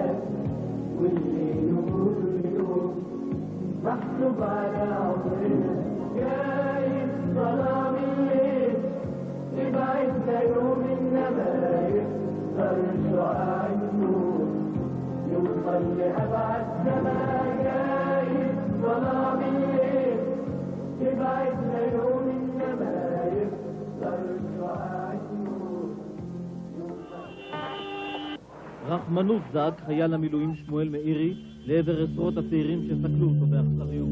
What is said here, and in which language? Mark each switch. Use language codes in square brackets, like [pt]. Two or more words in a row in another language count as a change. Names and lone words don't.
[ar] واللي نقول اليوم مكتوب على عمرنا جاي الظلام الليل يبعدنا يوم إنما يكسر شعاع النور يوصل لأبعد سما جاي الظلام الليل يبعدنا يوم إنما يكسر شعاع النور [he] ברחמנות זעק חייל המילואים שמואל מאירי לעבר עשרות הצעירים שסקלו אותו באכזריות.